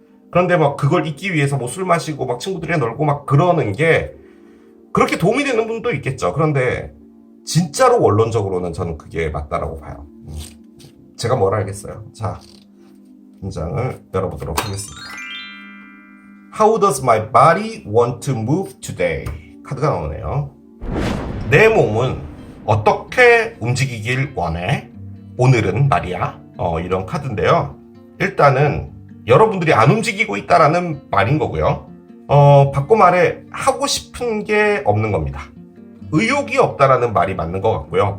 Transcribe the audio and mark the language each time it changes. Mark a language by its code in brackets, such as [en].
[ko] 그런데 막 그걸 잊기 위해서 뭐 술 마시고 막 친구들이랑 놀고 막 그러는 게 그렇게 도움이 되는 분도 있겠죠. 그런데 진짜로 원론적으로는 저는 그게 맞다라고 봐요. 제가 뭘 알겠어요. 자, 문장을 열어보도록 하겠습니다. [en] How does my body want to move today? [ko] 카드가 나오네요. 내 몸은 어떻게 움직이길 원해? 오늘은 말이야. 이런 카드인데요. 일단은 여러분들이 안 움직이고 있다라는 말인 거고요. 바꿔 말해 하고 싶은 게 없는 겁니다. 의욕이 없다라는 말이 맞는 것 같고요.